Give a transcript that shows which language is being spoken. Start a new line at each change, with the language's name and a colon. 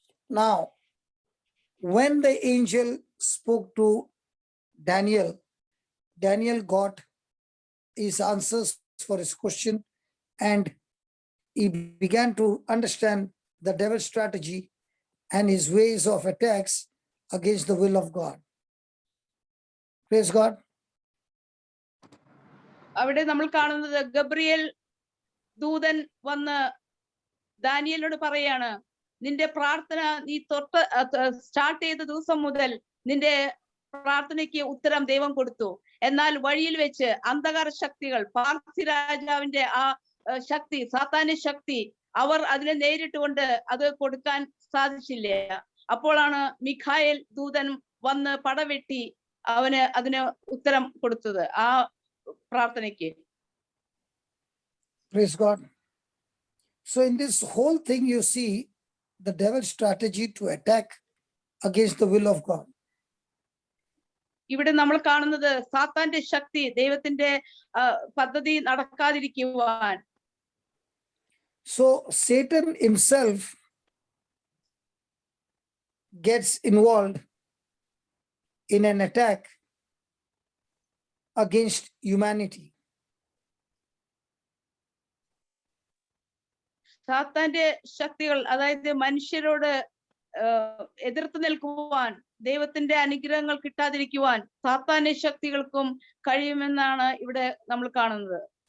English: Now, when the angel spoke to Daniel, Daniel got his answers for his question, and he began to understand the devil's strategy and his ways of attacks against the will of God. Praise God.
Malayalam: അവിടെ നമ്മൾ കാണുന്നത്, Gabriel ദൂതൻ വന്ന് ദാനിയേലിനോട് പറയാണ്, നിന്റെ പ്രാർത്ഥന നീ start ചെയ്ത ദിവസം മുതൽ നിന്റെ പ്രാർത്ഥനയ്ക്ക് ഉത്തരം ദൈവം കൊടുത്തു. എന്നാൽ വഴിയിൽ വെച്ച് അന്ധകാര ശക്തികൾ, പാർസി രാജാവിന്റെ ആ ശക്തി, സാത്താന്യ ശക്തി, അവർ അതിനെ നേരിട്ടുകൊണ്ട് അത് കൊടുക്കാൻ സാധിച്ചില്ല. അപ്പോഴാണ് മിഖായേൽ ദൂതൻ വന്ന് പടവെട്ടി അതിന് ഉത്തരം കൊടുത്തത് ആ പ്രാർത്ഥനയ്ക്ക്.
English: Praise God. So in this whole thing, you see the devil's strategy to attack against the will of God.
Malayalam: ഇവിടെ നമ്മൾ കാണുന്നത് സാത്താന്റെ ശക്തി, ദൈവത്തിന്റെ പദ്ധതി നടക്കാതിരിക്കുവാൻ.
English: So Satan himself gets involved in an attack against humanity.
Malayalam: സാത്താന്റെ ശക്തികൾ, അതായത് മനുഷ്യരോട് എതിർത്ത് നിൽക്കുവാൻ, ദൈവത്തിന്റെ അനുഗ്രഹങ്ങൾ കിട്ടാതിരിക്കുവാൻ സാത്താന്യ ശക്തികൾക്കും കഴിയുമെന്നാണ് ഇവിടെ നമ്മൾ കാണുന്നത്.